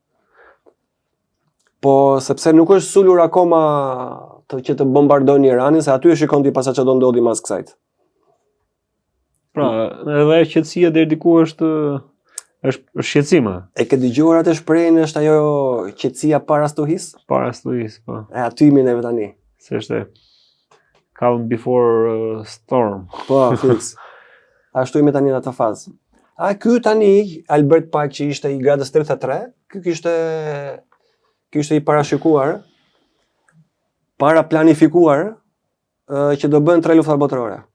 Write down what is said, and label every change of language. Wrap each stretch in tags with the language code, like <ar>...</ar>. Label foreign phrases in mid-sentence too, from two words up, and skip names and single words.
<sq>Po sepse nuk është sulur akoma që të bombardojnë Iranin, se aty e shikon ti pasa çfarë do ndodhi mas kësaj. Pra, edhe qetësia deri diku është shqetësim. E ke dëgjuar atë shprehjen është ajo qetësia para stuhis? Para stuhis, po. Aty jemi neve tani. Se është</sq> <en>calm before storm.</en> <sq>Po, fix. Ashtu jemi tani në atë fazë. A ky tani Albert Pike që ishte i gradës 33, ky kishte i parashikuar, para planifikuar që do bën 3 lufta botërore.</sq>